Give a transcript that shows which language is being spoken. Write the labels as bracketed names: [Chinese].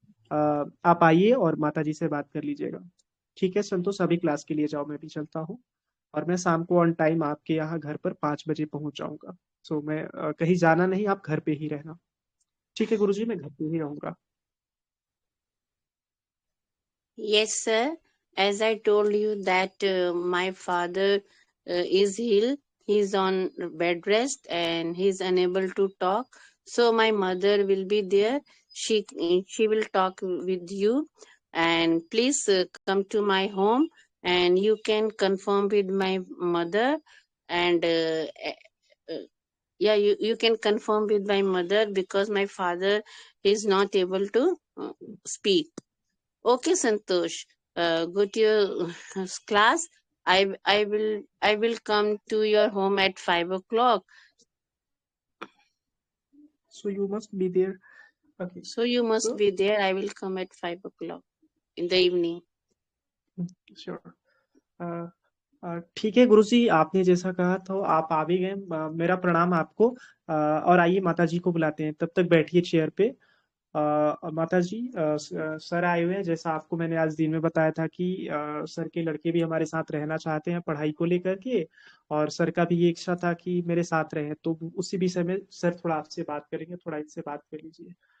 [Hindi] आप आइए और माताजी से बात कर लीजिएगा। ठीक है संतोष, अभी क्लास के लिए जाओ, मैं भी चलता हूँ, और मैं शाम को ऑन टाइम आपके यहाँ घर पर 5 बजे पहुंच जाऊंगा। सो मैं कहीं जाना नहीं, आप घर पे ही रहना। ठीक है गुरुजी, मैं घर पे ही रहूंगा। [English] Yes, sir. As I told you that my father is ill. He's on bed rest and he's unable to talk. So my mother will be there. She will talk with you, and please come to my home, and you can confirm with my mother, and yeah, you can confirm with my mother because my father is not able to speak. Okay, Santosh. Go to your class. I will come to your home at 5 o'clock. So you must be there Okay. So you must So, be there. I will come at 5 o'clock in the evening. Sure. [Hindi] ठीक है गुरुजी, आपने जैसा कहा तो आप आ भी गए। मेरा प्रणाम आपको। और आइए माता जी को बुलाते हैं, तब तक बैठिए चेयर पे। माता जी, सर आए हुए हैं। जैसा आपको मैंने आज दिन में बताया था कि सर के लड़के भी हमारे साथ रहना चाहते हैं पढ़ाई को लेकर के, और सर का भी ये इच्छा था कि मेरे साथ रहे, तो उसी विषय में सर थोड़ा आपसे बात करेंगे, थोड़ा इनसे बात कर लीजिए।